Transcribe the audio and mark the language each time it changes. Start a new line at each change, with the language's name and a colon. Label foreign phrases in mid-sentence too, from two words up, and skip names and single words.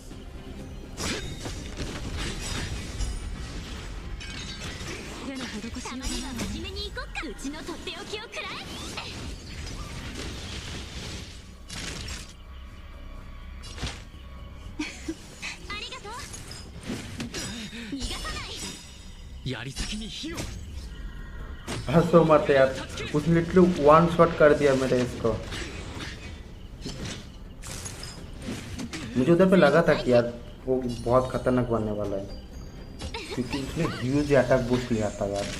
Japanese: 手の施しようがないわね。真面目に行こっか。うちのとっておきをくらえ。槍先に火を
Hindi: हंसो मत यार. उसने
English: literally one shot
Hindi: कर दिया मेरे इसको. मुझे उधर पे लगा था कि यार वो बहुत खतरनाक बनने वाला है क्योंकि उसने
English: huge attack boost
Hindi: लिया था यार.